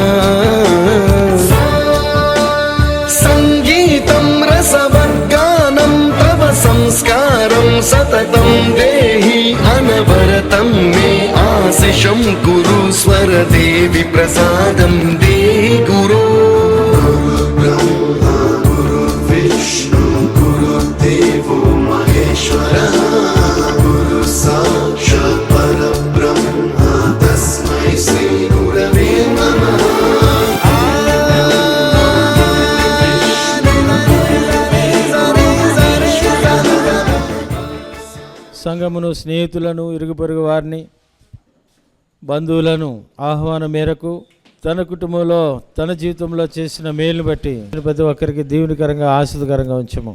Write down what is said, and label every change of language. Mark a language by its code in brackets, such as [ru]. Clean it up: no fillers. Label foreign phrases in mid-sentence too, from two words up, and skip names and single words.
[sa] संस्कारं सततं देहि अनवरतं मे आशिषं कुरु स्वरदेवि प्रसादं देहि गुरो. ब्रह्मा गुरु विष्णु गुरुदेवो महेश्वरः गुरु साक्षात् परब्रह्म तस्मै श्री गुरवे नमः. [te] సంఘమును, స్నేహితులను, ఇరుగు పొరుగు వారిని, బంధువులను ఆహ్వానం మేరకు తన కుటుంబంలో తన జీవితంలో చేసిన మేలును బట్టి ప్రతి ఒక్కరికి దీవునికరంగా ఆశీర్వాదకరంగా ఉంచము.